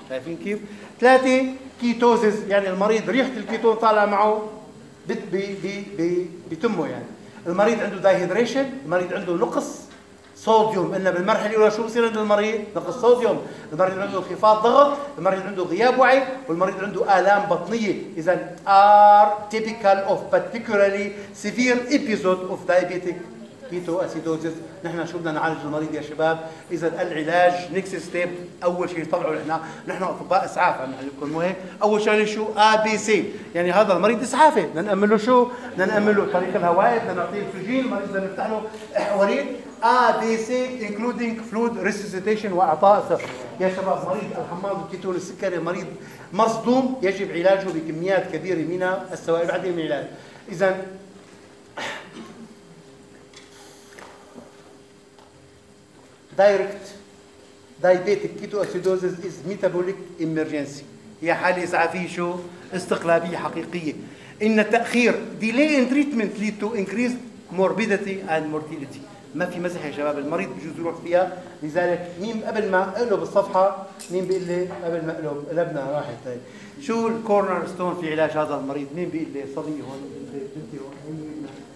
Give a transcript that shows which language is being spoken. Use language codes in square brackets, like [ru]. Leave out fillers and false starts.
[ar] شايفين كيف؟ 3 كيتوزز، يعني المريض ريحة الكيتون طالعة معه بي بي بي بيتمه. يعني المريض عنده دايهيدريشن، المريض عنده نقص صوديوم. إنه بالمرحلة الأولى شو بصير عند المريض؟ نقص صوديوم. المريض عنده انخفاض ضغط، المريض عنده غياب وعي، والمريض عنده آلام بطنية. [en] إذا are typical of particularly severe episode of diabetic ketoacidosis. [ar] نحن شو بدنا نعالج المريض يا شباب؟ إذا العلاج [en] next step، [ar] أول شيء طلعوا لنا نحن أطباء إسعاف، أنا لكم مهم. أول شيء شو ABC، يعني هذا المريض إسعافه، نأمل له شو؟ نأمل له طريق الهوائي، نعطيه الأكسجين، المريض نفتح له إحوريد [en] ABC including fluid resuscitation [ar] وإعطاء صرف. يا شباب مريض الحماض الكيتون السكري مريض مصدوم، يجب علاجه بكميات كبيرة من السوائل بعد العلاج. إذا [en] direct diabetic ketoacidosis is metabolic emergency، [ar] هي حالة إسعافية شو؟ استقلابية حقيقية. إن التأخير [en] delay in treatment lead to increased morbidity and mortality. [ar] ما في مزح يا شباب، المريض بجوز يروح فيها. لذلك مين قبل ما اقلب الصفحه، مين بيقول لي قبل ما اقلب قلبنا راحت؟ طيب شو الكورنر ستون في علاج هذا المريض؟ مين بيقول لي؟ صبي هون، بنتي هون.